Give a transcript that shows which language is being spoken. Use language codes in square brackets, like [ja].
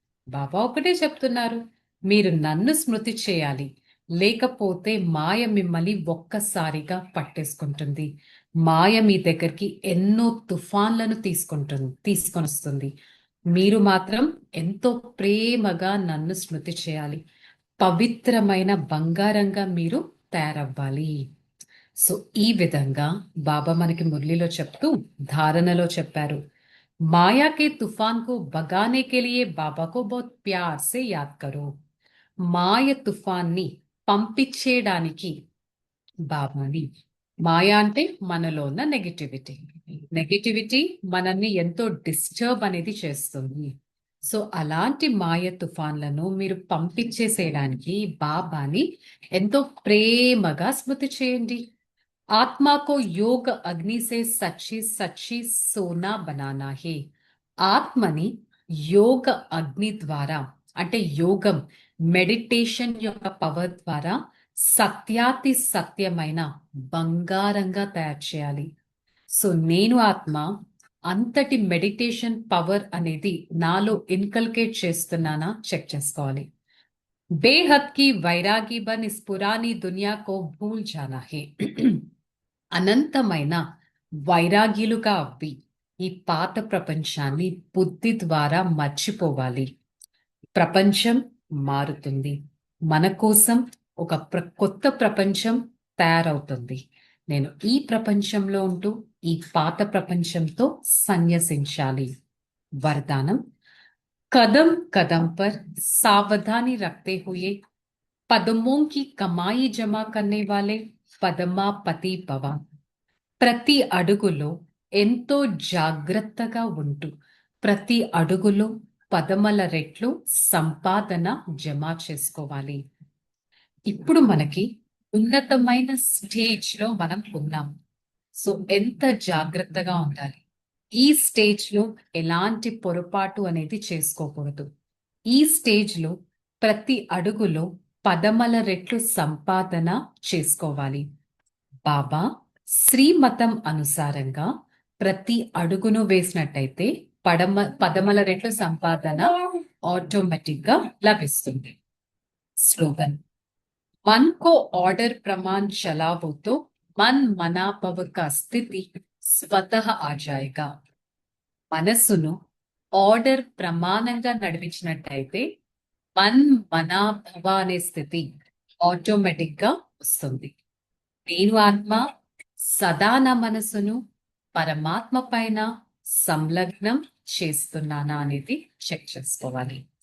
[te] బాబా ఒకటే చెప్తున్నారు, మీరు నన్ను స్మృతి చేయాలి, లేకపోతే మాయ మిమ్మల్ని ఒక్కసారిగా పట్టేసుకుంటుంది. మాయ మీ దగ్గరికి ఎన్నో తుఫాన్లను తీసుకొని వస్తుంది. మీరు మాత్రం ఎంతో ప్రేమగా నన్ను స్మృతి చేయాలి. పవిత్రమైన బంగారంగా మీరు తయారవ్వాలి. సో ఈ విధంగా బాబా మనకి మురళిలో చెప్తూ ధారణలో చెప్పారు, [hi] माया के तूफान को भगाने के लिए बाबा को बहुत प्यार से याद करो. [te] మాయ తుఫాన్ని పంపించేయడానికి బాబాని, మాయ అంటే మనలో ఉన్న నెగటివిటీ, నెగటివిటీ మనల్ని ఎంతో డిస్టర్బ్ అనేది చేస్తుంది. సో అలాంటి మాయ తుఫాన్లను మీరు పంపించేసేయడానికి బాబాని ఎంతో ప్రేమగా స్మృతి చేయండి. [hi] आत्मा को योग अग्नि से सच्ची सच्ची सोना बनाना है. [te] ఆత్మని యోగ అగ్ని ద్వారా, అంటే యోగం మెడిటేషన్ యొక్క పవర్ ద్వారా సత్యాతి సత్యమైన బంగారంగా తయారు చేయాలి. సో నేను ఆత్మ అంతటి మెడిటేషన్ పవర్ అనేది నాలో ఇన్కల్కేట్ చేస్తున్నానా చెక్ చేసుకోవాలి. [hi] బేహద్ కి వైరాగి బన్ ఇస్ పురానీ దునియా కో భూల్ జానా హే. [te] అనంతమైన వైరాగ్యులుగా అవ్వి ఈ పాత ప్రపంచాన్ని బుద్ధి ద్వారా మర్చిపోవాలి. ప్రపంచం మారుతుంది, మన కోసం ఒక కొత్త ప్రపంచం తయారవుతుంది. నేను ఈ ప్రపంచంలో ఉంటూ ఈ పాత ప్రపంచంతో సన్యసించాలి. [hi] వరదానం, कदम कदम पर सावधानी रखते हुए पदमों की कमाई जमा करने वाले పదమాపతి భవ. [te] ప్రతి అడుగులో ఎంతో జాగ్రత్తగా ఉంటూ ప్రతి అడుగులో పదమల రెట్లు సంపాదన జమ చేసుకోవాలి. ఇప్పుడు మనకి ఉన్నతమైన స్టేజ్ లో మనం ఉన్నాం. సో ఎంత జాగ్రత్తగా ఉండాలి. ఈ స్టేజ్ లో ఎలాంటి పొరపాటు అనేది చేసుకోకూడదు. ఈ స్టేజ్ లో ప్రతి అడుగులో పదమల రెట్లు సంపాదన చేసుకోవాలి. బాబా శ్రీమతం అనుసారంగా ప్రతి అడుగును వేసినట్టయితే పదమల రెట్లు సంపాదన ఆటోమేటిక్ గా లభిస్తుంది. [hi] స్లోగన్, मन को ऑर्डर प्रमाण चलावो तो मन मनाभव का స్థితి స్వతః ఆ జాయేగా. [te] మనస్సును ఆర్డర్ ప్రమాణంగా నడిపించినట్టయితే మన్ మనాభవ అనే స్థితి ఆటోమేటిక్ గా వస్తుంది. నేను ఆత్మ సదా నా మనసును పరమాత్మ పైన సంలగ్నం చేస్తున్నానా అనేది చెక్ చేసుకోవాలి.